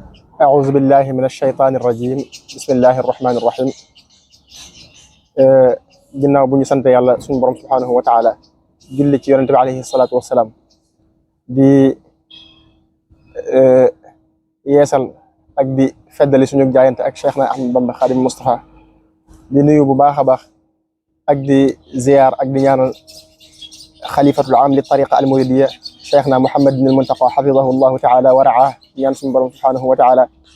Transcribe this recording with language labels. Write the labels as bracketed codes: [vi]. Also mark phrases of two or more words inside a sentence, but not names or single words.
[ar] أعوذ بالله من الشيطان الرجيم بسم الله الرحمن الرحيم [wo] ginnaaw bu ñu sant yàlla suñu borom [ar] سبحانه وتعالى [wo] julli ci yonente bi [ar] عليه الصلاة والسلام di [wo] yeesal ak di feddali suñu jaayante ak Cheikh na Ahmad Bamba Xaadim Mustafa di nuyu bu baax a baax ak di ziyaar ak di ñaanal [ar] خليفة العام لي طريقة المريدية [wo] Cheikh na Muhammad ibn al Muntaqa [ar] حفظه الله تعالى ورعاه [wo] ñaan suñu borom [ar] سبحانه وتعالى